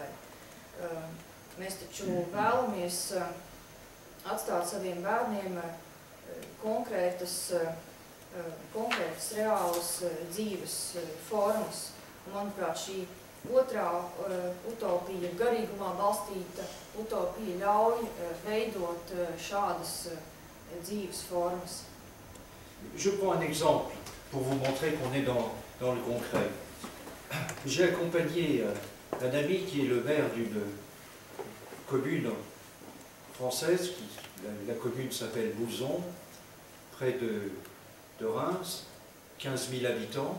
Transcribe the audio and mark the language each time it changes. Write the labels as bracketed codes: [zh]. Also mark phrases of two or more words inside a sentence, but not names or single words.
[lv] Mēs taču vēlamies atstāt saviem bērniem konkrētas reālas dzīves formas. Un, manuprāt, šī otrā utopija, garīgumā balstīta utopija, ļauj veidot šādas dzīves formas. [fr] Je prends un exemple pour vous montrer qu'on est dans le concret. J'ai accompagné un ami qui est le maire d'une commune française, la commune s'appelle Mouzon, près de Reims, 15 000 habitants.